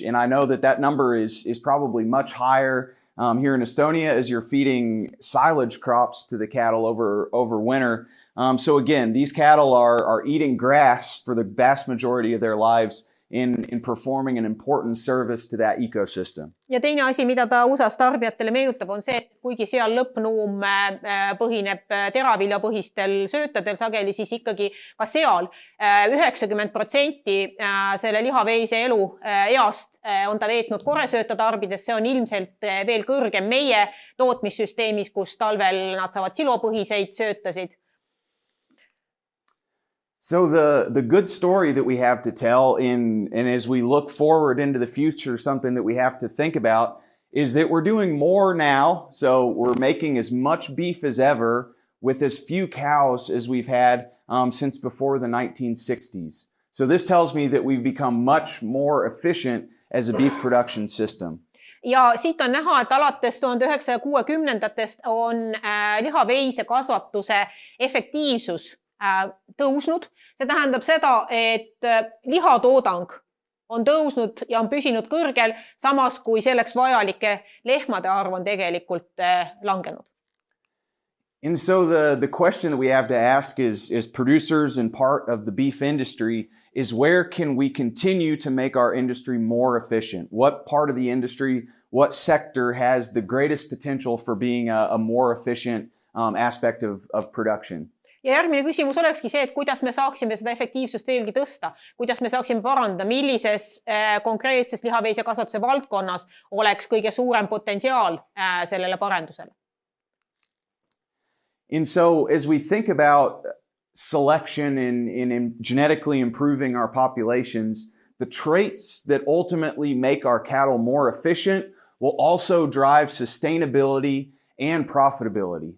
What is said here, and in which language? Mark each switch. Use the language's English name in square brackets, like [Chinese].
[English] And I know that number is probably much higher here in Estonia as you're feeding silage crops to the cattle over winter. So again, these cattle are eating grass for the vast majority of their lives in performing an important service to that ecosystem. [Estonian] Ja teine asi, mida ta USAs tarbijatele meenutab, on see, et kuigi seal lõppnuum põhineb teraviljapõhistel söötadel sageli, siis ikkagi ka seal 90% selle lihaveise elu east on ta veetnud koresööta tarbides. See on ilmselt veel kõrgem meie tootmissüsteemis, kus talvel nad saavad silopõhiseid söötasid. [English] So the good story that we have to tell and as we look forward into the future, something that we have to think about is that we're doing more now. So we're making as much beef as ever with as few cows as we've had since before the 1960s. So this tells me that we've become much more efficient as a beef production system. [Estonian] Ja siit on näha, et alates 1960-ndatest on lihaveisekasvatuse efektiivsus tõusnud. See tähendab seda, et lihatoodang on tõusnud ja on püsinud kõrgel, samas kui selleks vajalike lehmade arv on tegelikult langenud. [English] And so the question that we have to ask is producers and part of the beef industry is where can we continue to make our industry more efficient? What part of the industry, what sector has the greatest potential for being a more efficient aspect of production? [Estonian] Ja järgmine küsimus olekski see, et kuidas me saaksime seda efektiivsust veelgi tõsta, kuidas me saaksime parandada, millises konkreetses lihaveisekasvatuse valdkonnas oleks kõige suurem potentsiaal sellele parendusele. [English] And so as we think about selection and genetically improving our populations, the traits that ultimately make our cattle more efficient will also drive sustainability and profitability.